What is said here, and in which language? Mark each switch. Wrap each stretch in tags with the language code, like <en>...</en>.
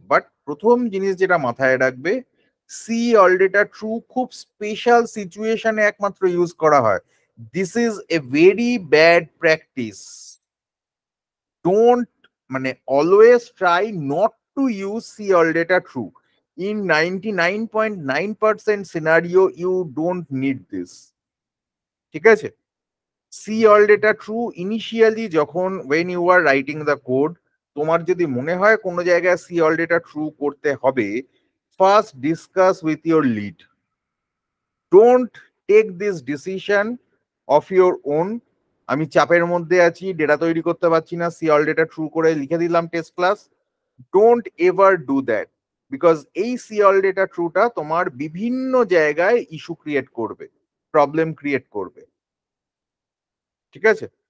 <bn>But প্রথম জিনিস যেটা মাথায় রাখবে, সি অল ডেটা ট্রু খুব স্পেশাল সিচুয়েশনে একমাত্র ইউজ করা হয়।</bn> <en>This is a very bad practice. Don't মানে always try not to use see all data true. In 99.9% scenario, you don't need this.</en> <bn>ঠিক আছে?</bn> <en>See all data true initially যখন when you are writing the code,</en> <bn>তোমার যদি মনে হয় কোনো জায়গায়</bn> <en>see all data true করতে হবে, first discuss with your lead. Don't take this decision of your own.</en> <bn>আমি চাপের মধ্যে আছি, ডেটা তৈরি করতে পারছি না, see all data true করে লিখে দিলাম test class.</bn> <en>Don't ever do that.</en> <bn>Because এই সি অল ডেটা ট্রুটা তোমার বিভিন্ন জায়গায় ইস্যু ক্রিয়েট করবে, প্রবলেম ক্রিয়েট করবে। ঠিক আছে?</bn>